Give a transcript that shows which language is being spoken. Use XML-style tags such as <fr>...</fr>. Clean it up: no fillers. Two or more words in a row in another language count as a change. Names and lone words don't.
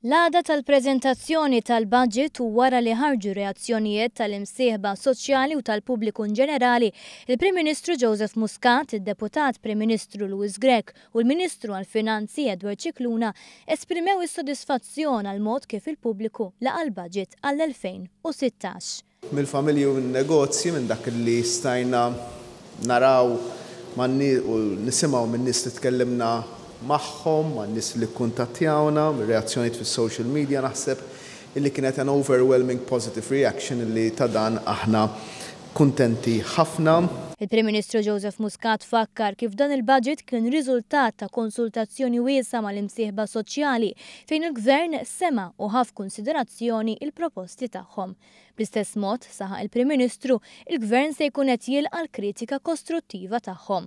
<mt>L-għada tal-preżentazzjoni tal-budget u wara li ħarġu reazzjonijiet tal-imsieħba soċjali u tal-pubbliku ġenerali, il-Prim Ministru Joseph Muscat, id-Deputat Prim Ministru Louis Grech u l-Ministru għall-Finanzi Edward Cicluna esprimew is-sodisfazzjon għal mod kif il-pubbliku laqa l-budget għall-2016. Mill-familji u n-negozji minn dak li stajna naraw u nisimgħu minn nies li tkellimna magħhom, ma' nies li kkuntattjawna, reazzjonijiet fis-</mt> <en>social media</en> <mt>naħseb illi kienet</mt> <en>an overwhelming positive reaction</en> <mt>illi ta' dan aħna kuntenti ħafna. Il-Prim Ministru Joseph Muscat fakkar kif dan il-budget kien riżultat ta' konsultazzjoni wiesa mal-imsieħba soċjali fejn il-Gvern sema u ħaf konsiderazzjoni il-proposti tagħhom. Bl-istess mod, saħaq il-Prim Ministru, il-Gvern se jkun qed jilqa' l-kritika kostruttiva tagħhom.</mt>